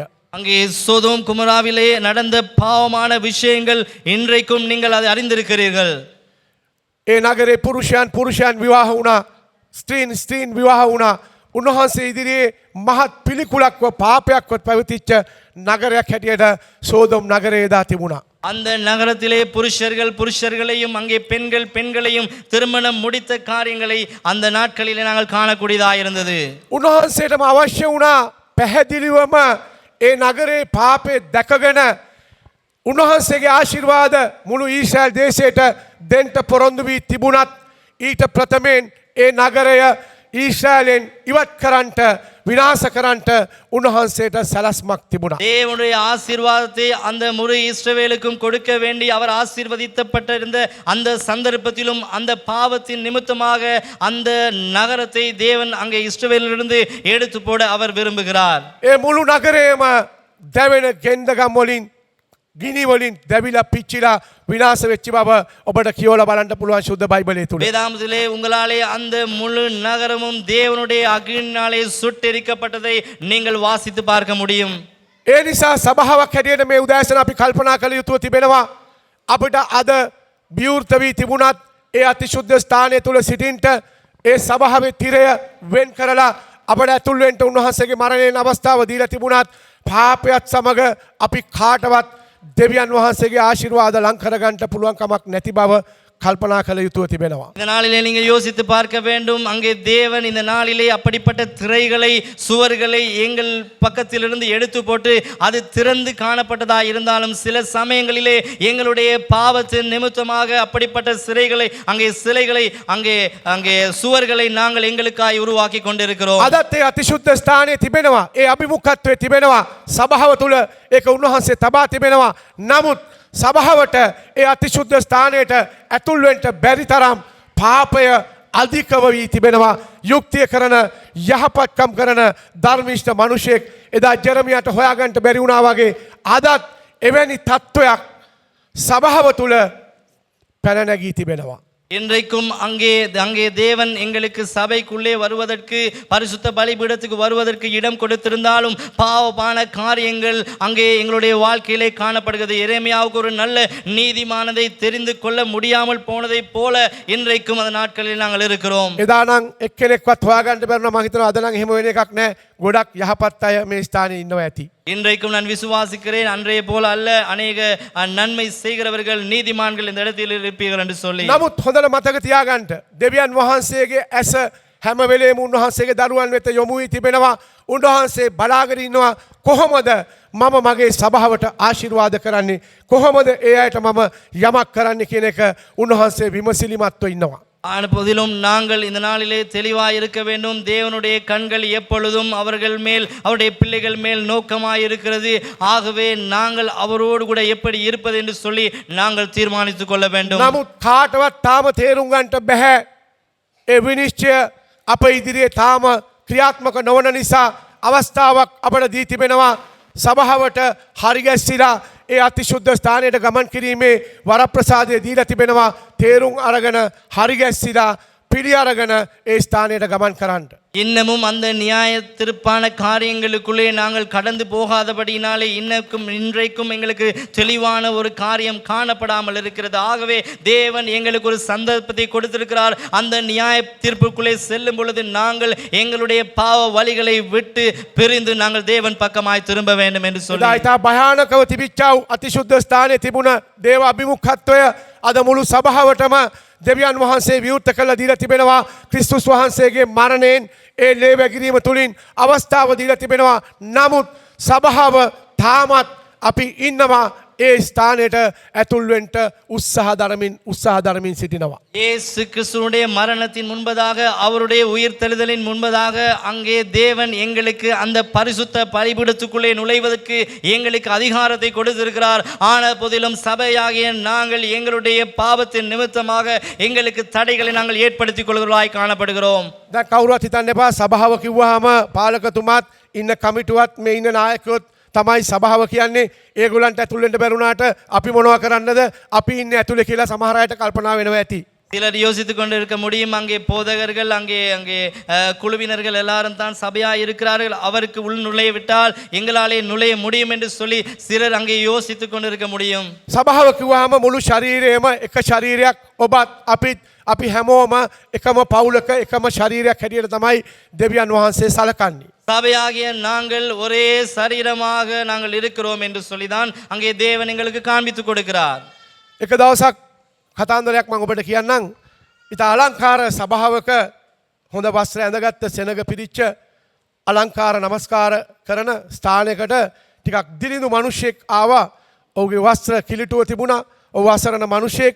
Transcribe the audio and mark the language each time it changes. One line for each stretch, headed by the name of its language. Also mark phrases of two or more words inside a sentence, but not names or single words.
Tamil: அங்கே சோதோம் குமாராவிலே நடந்த பாவமான விஷயங்கள் இன்றைக்கும் நீங்கள் அதை அறிந்திருக்கிறீர்கள்.
Sinhala: ඒ නගරේ පුරුෂයන් විවාහ වුණා. ස්ත්‍රීන් විවාහ වුණා. උන්වහන්සේ ඉදිරියේ මහත් පිළිකුලක්ව පාපයක්වත් පැවතිච්ච නගරයක් හැටියට සෝදොම් නගරය එදා තිබුණා.
Tamil: அந்த நகரத்திலே புருஷர்களையும் அங்கே பெண்களையும் திருமணம் முடித்த காரியங்களை அந்த நாட்களிலே நாங்கள் காணக்கூடியதாக இருந்தது.
Sinhala: උන්වහන්සේටම අවශ්‍ය වුණා පැහැදිලිවම ඒ නගරේ පාපේ දැකගෙන උන්වහන්සේගේ ආශිර්වාද මුළු ඊශ්‍රායල් දේශයට දෙන්න පොරොන්දු වී තිබුණත් ඊට ප්‍රථමයෙන් ඒ නගරය ඊශ්‍රායලෙන් ඉවත් කරන්නට විනාශ කරන්නට උන්වහන්සේට සැලැස්මක් තිබුණා.
Tamil: தேவனுடைய ஆசீர்வாதத்தை அந்த முழு இஸ்ரவேலுக்கும் கொடுக்க வேண்டி அவர் ஆசீர்வதிக்கப்பட்டிருந்த அந்த சந்தர்ப்பத்திலும் அந்த பாவத்தின் நிமித்தமாக அந்த நகரத்தை தேவன் அங்கே இஸ்ரவேலிலிருந்து எடுத்து போட அவர் விரும்புகிறார்.
Sinhala: ඒ මුළු නගරේම දැවෙන ගෙන්දගම් වලින් ගිනි වලින් දැවිලා පිච්චිලා විනාශ වෙච්ච බව ඔබට කියවලා බලන්න පුළුවන් සුද්ධ බයිබලයේ තුල.
Tamil: வேதாமத்திலே உங்களாலே அந்த முழு நகரமும் தேவனுடைய அக்கினியினாலே சுட்டெரிக்கப்பட்டதை நீங்கள் வாசித்து பார்க்க முடியும்.
Sinhala: ඒ නිසා සභාවක් හැටියට මේ උදෑසන අපි කල්පනා කළ යුතුව තිබෙනවා. අපිට අද විවෘත වී තිබුණත් ඒ අතිශුද්ධ ස්ථානය තුල සිටින්නට ඒ සභාවේ තිරය වෙන් කරලා අපට ඇතුල් වෙන්න උන්වහන්සේගේ මරණයෙන් අවස්ථාව දීලා තිබුණත් පාපයත් සමග අපි කාටවත් දෙවියන් වහන්සේගේ ආශිර්වාද ලං කරගන්න පුළුවන් කමක් නැති බව කල්පනා කළ යුතුව තිබෙනවා.
Tamil: இந்த நாளிலே நீங்கள் யோசித்து பார்க்க வேண்டும். அங்கே தேவன் இந்த நாளிலே அப்படிப்பட்ட திரைகளை சுவர்களை எங்கள் பக்கத்திலிருந்து எடுத்து போட்டு அது திறந்து காணப்பட்டதா இருந்தாலும் சில சமயங்களிலே எங்களுடைய பாவத்தின் நிமித்தமாக அப்படிப்பட்ட சிலைகளை அங்கே சுவர்களை நாங்கள் எங்களுக்காய் உருவாக்கி கொண்டிருக்கிறோம்.
Sinhala: අදත් ඒ අතිශුද්ධ ස්ථානයේ තිබෙනවා. ඒ අභිමුඛත්වයේ තිබෙනවා. සභාව තුල ඒක උන්වහන්සේ තබා තිබෙනවා. නමුත් සභාවට ඒ අතිශුද්ධ ස්ථානයට ඇතුල් වෙන්න බැරි තරම් පාපය අධිකව වී තිබෙනවා. යුක්තිය කරන යහපත්කම් කරන ධර්මිෂ්ඨ මිනිසෙක් එදා ජෙරමියාට හොයාගන්න බැරි වුණා වගේ අදත් එවැනි තත්වයක් සභාව තුල පැන නැගී තිබෙනවා.
Tamil: இன்றைக்கும் அங்கே தேவன் எங்களுக்கு சபைக்குள்ளே வருவதற்கு பரிசுத்த பலிபீடத்துக்கு வருவதற்கு இடம் கொடுத்திருந்தாலும் பாவமான காரியங்கள் அங்கே எங்களுடைய வாழ்க்கையிலே காணப்படுகிறது. எரேமியாவுக்கு ஒரு நல்ல நீதிமானதை தெரிந்து கொள்ள முடியாமல் போனதை போல இன்றைக்கும் அந்த நாட்களில் நாங்கள் இருக்கிறோம்.
Sinhala: එදා නම් එක්කෙනෙක්වත් හොයාගන්න බැරුණා. මම හිතනවා අද නම් එහෙම වෙන එකක් නැහැ. ගොඩක් යහපත් අය මේ ස්ථානයේ ඉන්නවා ඇති.
Tamil: இன்றைக்கும் நான் விசுவாசிக்கிறேன் அன்றைய போல அல்ல அநேக நன்மை செய்கிறவர்கள் நீதிமான்கள் இந்த இடத்தில் இருப்பீர்கள் என்று சொல்லி.
Sinhala: නමුත් හොඳට මතක තියාගන්න දෙවියන් වහන්සේගේ ඇස හැම වෙලේම උන්වහන්සේගේ දරුවන් වෙත යොමු වී තිබෙනවා. උන්වහන්සේ බලාගෙන ඉන්නවා කොහොමද මම මගේ සභාවට ආශිර්වාද කරන්නේ, කොහොමද ඒ අයට මම යමක් කරන්නේ කියන එක උන්වහන්සේ විමසිලිමත්ව ඉන්නවා.
Tamil: ஆனபோதிலும் நாங்கள் இந்த நாளிலே தெளிவாய் இருக்க வேண்டும். தேவனுடைய கண்கள் எப்பொழுதும் அவர்கள் மேல் அவருடைய பிள்ளைகள் மேல் நோக்கமாய் இருக்கிறது. ஆகவே நாங்கள் அவரோடு கூட எப்படி இருப்பது என்று சொல்லி நாங்கள் தீர்மானித்துக் கொள்ள வேண்டும்.
Sinhala: නමුත් කාටවත් තාම තේරුම් ගන්නට බෑ. ඒ විනිශ්චය අප ඉදිරියේ තාම ක්‍රියාත්මක නොවන නිසා අවස්ථාවක් අපට දී තිබෙනවා. සභාවට හරිගැස්සිලා ඒ අතිශුද්ධ ස්ථානයට ගමන් කිරීමේ වරප්‍රසාදය දීලා තිබෙනවා. තේරුම් අරගෙන හරිගැස්සිලා පිළි අරගෙන ඒ ස්ථානයට ගමන් කරන්න.
Tamil: இன்னமும் அந்த நியாய திருப்பான காரியங்களுக்குள்ளே நாங்கள் கடந்து போகாதபடியினாலே இன்றைக்கும் எங்களுக்கு தெளிவான ஒரு காரியம் காணப்படாமல் இருக்கிறது. ஆகவே தேவன் எங்களுக்கு ஒரு சந்தர்ப்பத்தை கொடுத்திருக்கிறார். அந்த நியாய தீர்ப்புக்குள்ளே செல்லும் பொழுது நாங்கள் எங்களுடைய பாவ வழிகளை விட்டு பிரிந்து நாங்கள் தேவன் பக்கமாய் திரும்ப வேண்டும் என்று சொல்லி.
Sinhala: ඉතා භයානකව තිබිච්ච අතිශුද්ධ ස්ථානයේ තිබුණ දේව අභිමුඛත්වය අද මුළු සභාවටම දෙවියන් වහන්සේ විවෘත කළ දීලා තිබෙනවා. ක්‍රිස්තුස් වහන්සේගේ මරණයෙන් ඒ ලේ වැගිරීම තුලින් අවස්ථාව දීලා තිබෙනවා. නමුත් සභාව තාමත් අපි ඉන්නවා ඒ ස්ථානයට ඇතුල් වෙන්න උත්සාහ දරමින් සිටිනවා.
Tamil: இயேசு கிறிஸ்துவினுடைய மரணத்தின் முன்பதாக அவருடைய உயிர்த்தெழுதலின் முன்பதாக அங்கே தேவன் எங்களுக்கு அந்த பரிசுத்த பலிபீடத்துக்குள்ளே நுழைவதற்கு எங்களுக்கு அதிகாரத்தை கொடுத்திருக்கிறார். ஆன போதிலும் சபையாகிய நாங்கள் எங்களுடைய பாவத்தின் நிமித்தமாக எங்களுக்கு தடைகளை நாங்கள் ஏற்படுத்திக் கொள்கிறவர்களாய் காணப்படுகிறோம்.
Sinhala: දැන් කවුරුත් හිතන්න එපා සභාව කිව්වහම පාලකතුමාත් ඉන්න කමිටුවත් මේ ඉන්න නායකයොත් තමයි සභාව කියන්නේ. ඒගොල්ලන්ට ඇතුල් වෙන්න බැරුණාට අපි මොනවා කරන්නද, අපි ඉන්නේ ඇතුලේ කියලා සමහර අයට කල්පනා වෙනවා ඇති.
Tamil: சிலர் யோசித்துக் கொண்டு இருக்க முடியும், அங்கே போதகர்கள் அங்கே அங்கே குழுவினர்கள் எல்லாரும் தான் சபையாக இருக்கிறார்கள், அவருக்கு உள் நுழைய விட்டால் எங்களாலே நுழைய முடியும் என்று சொல்லி சிலர் அங்கே யோசித்துக் கொண்டு இருக்க முடியும்.
Sinhala: සභාව කිව්වහම මුළු ශරීරයම එක ශරීරයක් ඔබත් අපිත් අපි හැමෝම එකම පවුලක එකම ශරීරයක් හැටියට තමයි දෙවියන් වහන්සේ සලකන්නේ.
Tamil: சபையாகிய நாங்கள் ஒரே சரீரமாக நாங்கள் இருக்கிறோம் என்று சொல்லிதான் அங்கே தேவன் எங்களுக்கு காண்பித்துக் கொடுக்கிறார்.
Sinhala: එක දවසක් කතාන්දරයක් මම ඔබට කියන්නම්. ඉත අලංකාර සභාවක හොඳ වස්ත්‍ර ඇඳගත්ත සෙනග පිරිච්ච අලංකාර නමස්කාර කරන ස්ථානයකට ටිකක් දිලිඳු මිනිහෙක් ආවා. ඔහුගේ වස්ත්‍ර කිලිටුව තිබුණා. ඔහු අසරණ මිනිහෙක්.